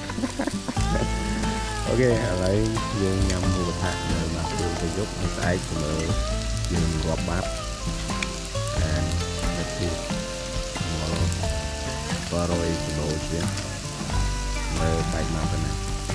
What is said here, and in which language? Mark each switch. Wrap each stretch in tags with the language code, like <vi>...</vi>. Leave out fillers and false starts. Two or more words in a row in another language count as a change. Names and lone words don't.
<km>អូខេឥឡូវយើងញ៉ាំមួយប្រហាក់នៅមកហ្វឿងទៅយប់ហើយស្អែកទៅលើយើងរាប់បាត់</km> <en>and let's see</en> <km>100គីឡូជាងនៅបែកមកប៉ុណ្ណា</km>